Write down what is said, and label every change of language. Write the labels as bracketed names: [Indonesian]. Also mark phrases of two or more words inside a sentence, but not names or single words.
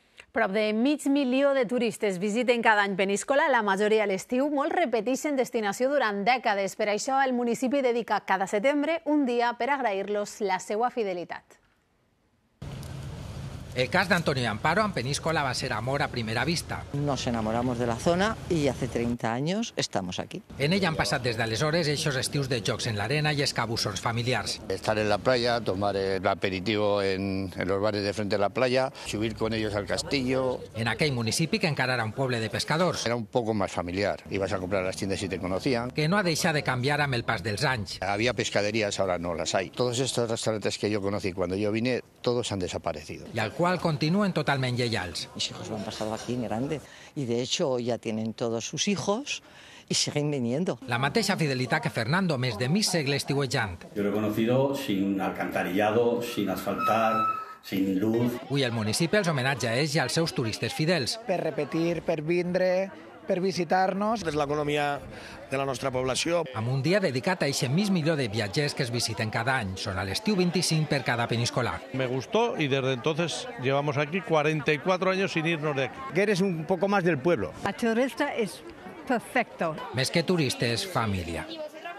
[Catalan] Prop de mig milió de turistes visiten cada any Peníscola, la majoria a l'estiu. Molts repeteixen destinació durant dècades. Per això el municipi dedica cada setembre un dia per agrair-los la seva fidelitat. El cas d'Antonio y Amparo en Peníscola va ser amor a primera vista. [Spanish] Nos enamoramos de la zona y hace 30 años estamos aquí. [Catalan] En ella han passat des d'aleshores eixos estius de jocs en l'arena i escabussons familiars. [Spanish] Estar en la playa, tomar el aperitivo en los bares de frente a la playa, subir con ellos al castillo. [Catalan] En aquell municipi, que encara era un poble de pescadors, [Spanish] Era un poco más familiar. Ibas a comprar a las tiendas y te conocían. [Catalan] que no ha deixat de canviar amb el pas dels anys. [Spanish] Había pescaderías, ahora no las hay. Todos estos restaurantes que yo conocí cuando yo vine, todos han desaparecido. [Catalan] I al qual continuen totalment lleials. [Spanish] Mis hijos lo han pasado aquí en grande y de hecho ya tienen todos sus hijos y siguen viniendo. [Catalan] La mateixa fidelitat que Fernando, més de mig segle estiuejant. [Spanish] Yo lo he conocido sin alcantarillado, sin asfaltar, sin luz. [Catalan] Avui el municipi els homenatja a ells i als seus turistes fidels. Per repetir, per vindre, per visitar-nos. És l'economia de la nostra població. Amb un dia dedicat a eixe mig milió de viatgers que es visiten cada any. Són a l'estiu 25 per cada peníscola. [Spanish] Me gustó y desde entonces llevamos aquí 44 años sin irnos de aquí. Que eres un poco más del pueblo. La turista es perfecto. [Catalan] Més que turistes, família.